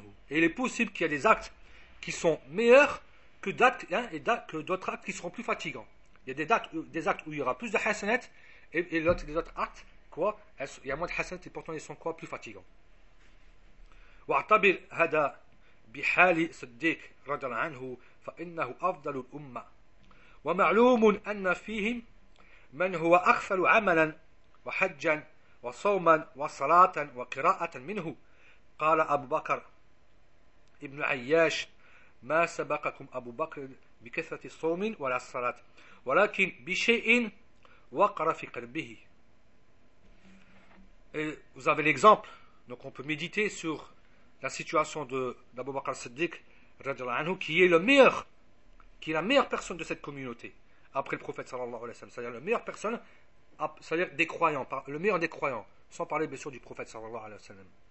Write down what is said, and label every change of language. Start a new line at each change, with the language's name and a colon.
French: Et il est possible qu'il y ait des actes qui sont meilleurs que d'actes, hein, et d'actes, que d'autres actes qui seront plus fatigants. Il y a des actes où il y aura plus de hasanat et l'autre, les autres actes, quoi, il y a moins de hasanat et pourtant ils sont quoi plus fatigants.
Arabic: واعتبر هذا بحال صديق رضي الله عنه فإنه أفضل الأمة ومعلوم أن فيهم من هو أخفل عملا وحجا وصوما وصلاة وقراءة منه قال أبو بكر ابن عياش ما سبقكم أبو بكر بكثرة الصوم ولا الصلاة ولكن بشيء وقر في قلبه.
French: Vous avez l'exemple, donc on peut méditer sur la situation d'Abu Bakr al-Siddiq, qui est le meilleur, qui est la meilleure personne de cette communauté, après le prophète,
Arabic: sallallahu alayhi wa sallam,
French: c'est-à-dire la meilleure personne, c'est-à-dire des croyants, le meilleur des croyants, sans parler bien sûr du prophète, sallallahu alayhi wa sallam.